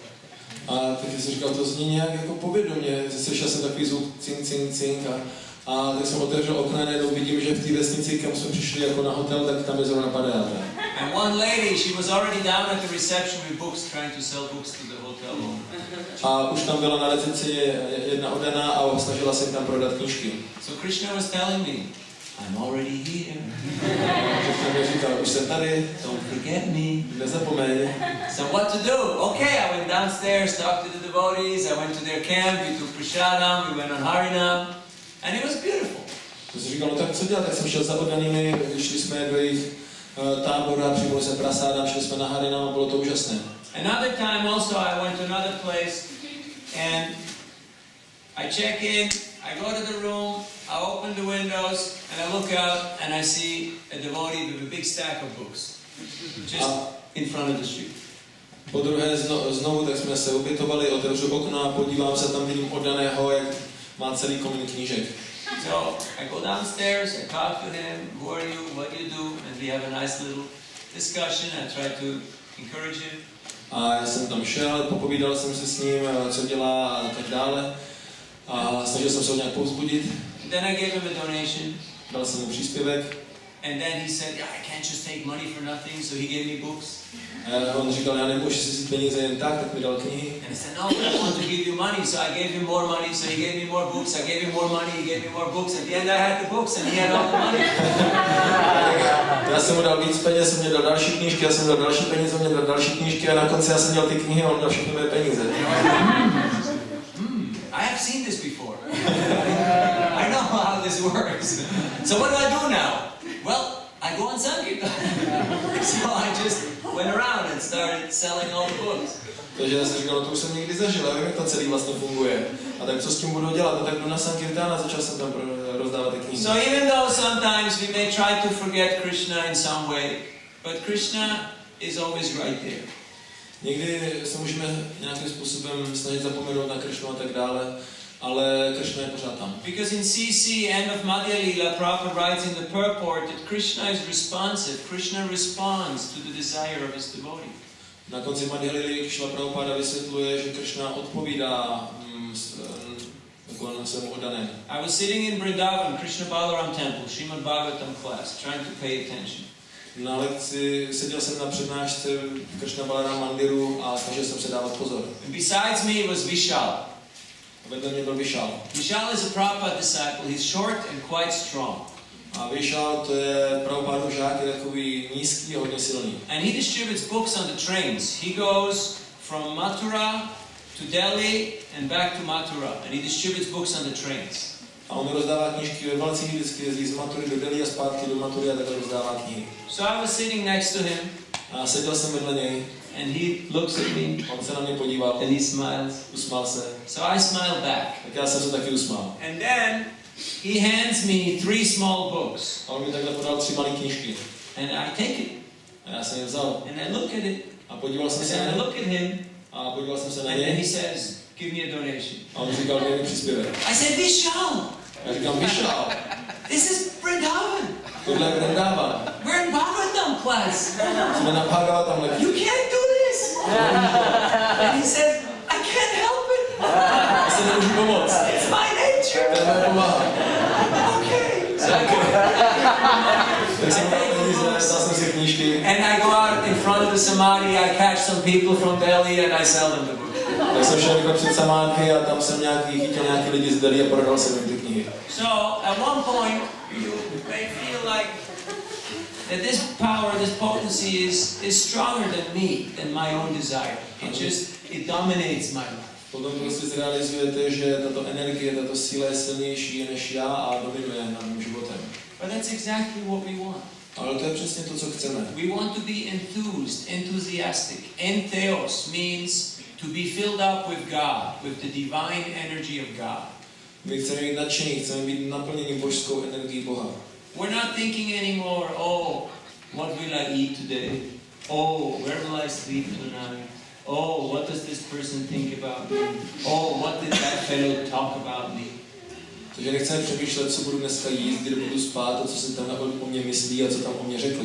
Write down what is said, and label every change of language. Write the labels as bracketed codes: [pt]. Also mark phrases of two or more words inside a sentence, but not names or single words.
[cs] A tak jsem říkal, to zní nějak jako povědomě, slyšel jsem takový zvuk cing cing cing a tak jsem otevřel okna a najednou vidím, že v té vesnici, kam jsme přišli jako na hotel, tak tam je zrovna Padayatra. [en] And one lady, she was already down at the reception with books, trying to sell books to the hotel owner. [cs] A už tam byla na recepci jedna oddaná a snažila se tam prodat knížky. [en] So Krishna was telling me, I'm already here. [cs] Krishna mi říkal, už jsem tady, [en] Don't forget me. [cs] nezapomeň. [en] So what to do? Okay, I went downstairs, talked to the devotees, I went to their camp, we took prasadam, we went on Harinam, and it was beautiful. [cs] To jsem říkal, no tak co dělat? Tak jsem šel za oddanými, šli jsme do jejich tábora, přijmuli se prasádám, šli jsme na Harinam a bylo to úžasné. [en] Another time also I went to another place and I check in, I go to the room, I open the windows and I look out and I see a devotee with a big stack of books just in front of the street. [cs] Po druhé znovu, tak jsme se ubytovali, otevřu okno a podívám se, tam vidím oddaného, jak má celý komín knížek. [en] So I go downstairs, I talk to him, who are you, what do you do, and we have a nice little discussion. I try to encourage him. [cs] A já jsem tam šel, popovídal jsem se s ním, co dělá a tak dále. A snažil jsem se ho nějak povzbudit. [en] And then I gave him a donation. [cs] Dal jsem mu příspěvek. [en] And then he said, yeah, I can't just take money for nothing, so he gave me books. [cs] A on říkal, já nemůžu si vzít peníze jen tak mi dal knihy. [en] And I said, no, I want to give you money, so I gave him more money, so he gave me more books, I gave him more money, he gave me more books. At the end I had the books and he had all the money. [cs] Já jsem mu dal víc peněz, on mě dal další knížky, já jsem dal další peníze, on mě dal další knížky a na konci já jsem měl ty knihy a on dal všechny moje peníze. [en] I have seen this before. I know how this works. So what do I do now? Well, I go on Sankirtan. So I just went around and started selling all the books. [cs] Takže já jsem říkal, no to už jsem někdy zažil, já vím, jak to celý vlastně funguje. A tak co s tím budu dělat? No tak jdu na Sankirtan a začal jsem tam rozdávat ty knihy. [en] So even though sometimes we may try to forget Krishna in some way, but Krishna is always right there. [cs] Někdy se můžeme nějakým způsobem snažit zapomenout na Krishnu a tak dále, ale Krishna je pořád tam. [en] Because in CC, end of Madhya Lila, Prabhupada writes in the purport that Krishna is responsive. Krishna responds to the desire of his devotee. [cs] Na konci Madhya Lily Šrila Prabhupada vysvětluje, že Krishna odpovídá svému oddaném. [en] I was sitting in Vrindavan, Krishna Balaram temple, Srimad Bhagavatam class, trying to pay attention. [cs] Na lekci seděl jsem na přednášce v Krishna Balaram mandiru a snažil jsem se dávat pozor. [en] And besides me was Vishal. [cs] Vedle mě byl Vishal. [en] Vishal is a Prabhupada disciple. He's short and quite strong. [cs] A Vishal to je Prabhupádův žák, je takový nízký a hodně silný. [en] And he distributes books on the trains. He goes from Mathura to Delhi and back to Mathura, and he distributes books on the trains. [cs] A on rozdává knížky ve vlacích, vždycky jezdí z Mathury do Delhi a zpátky do Mathury a takhle rozdává knihy. [en] So I was sitting next to him. [cs] A seděl jsem vedle něj. [en] And he looks at me. [cs] On se na mě podíval. [en] And he smiles. [cs] Usmál se. [en] So I smiled back. [cs] Tak já jsem se taky usmál. [en] And then he hands me 3 small books. [cs] A on mi takhle podal 3 malé knížky. [en] And I take it. [cs] A já jsem je vzal. [en] And I look at it. [cs] A podíval jsem [en] And [cs] se na [en] then I [cs] ně. [en] look at him. [cs] A podíval jsem se na [en] And then he [cs] něj. [en] says, give me a donation. [cs] A on říkal, dej mi příspěvek. [en] I said, Vishal, [cs] Já říkám, Vishal, [en] this is Vrindavan. [cs] tohle je Vrindavan. [en] We're in Bhagavatam class. [cs] Jsme na Bhagavatam lekci. [en] You can't do this. And he says, I can't help it. [cs] Já se nemůžu pomoct. [en] It's my nature. [cs] To je moje povaha. [en] Okay. [cs] Tak jsem tam vzal jsem si knížky. [en] And I go out in front of the samadhi, I catch some people from Delhi and I sell them the book. [cs] Tak jsem šel takhle před samádky a tam jsem chytil nějaký lidi z Delhi a prodal jsem jim ty knihy. [en] So at one point you may feel like that this power, this potency is stronger than me, than my own desire. It dominates my life. [cs] Potom prostě zrealizujete, že tato energie, tato síla je silnější než já a dominuje nad mým životem. [en] But that's exactly what we want. [cs] Ale to je přesně to, co chceme. [en] We want to be enthused, enthusiastic. Entheos means to be filled up with God, with the divine energy of God. [cs] My chceme být nadšení, chceme být naplněni božskou energií Boha. [en] We're not thinking anymore, oh, what will I eat today? Oh, where will I sleep tonight? Oh, what does this person think about me? Oh, what did that fellow talk about me? [cs] Takže nechceme přemýšlet, co budu dneska jíst, kde budu spát, a co si tam o mě myslí a co tam o mě řekli.